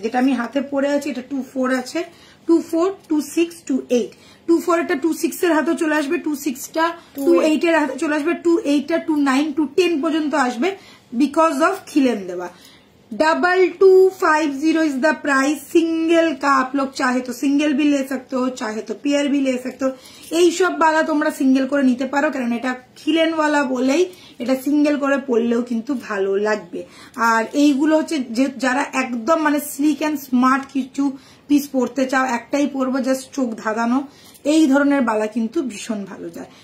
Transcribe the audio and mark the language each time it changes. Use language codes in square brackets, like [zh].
[bn] যেটা আমি হাতে পরে আছি এটা 24 আছে, 24, 26, 28। 24 এটা 26 এর হাতে চলে আসবে, 26টা 28 এর হাতে চলে আসবে, 28টা 29, 210 পর্যন্ত আসবে বিকজ অফ খিলেন দেওয়া। [en] 2250 is the price single का। [hi] आप लोग चाहे तो सिंगल भी ले सकते हो, चाहे तो पेयर भी ले सकते हो। [bn] এই সব বালা তোমরা সিঙ্গেল করে নিতে পারো, কারণ এটা খিলেনওয়ালা বলেই এটা সিঙ্গেল করে পরলেও কিন্তু ভালো লাগবে। আর এইগুলো হচ্ছে যারা একদম মানে স্লিক অ্যান্ড স্মার্ট কিছু পিস পরতে চাও, একটাই পরবো জাস্ট চোখ ধাঁধানো, এই ধরনের বালা কিন্তু ভীষণ ভালো যায়।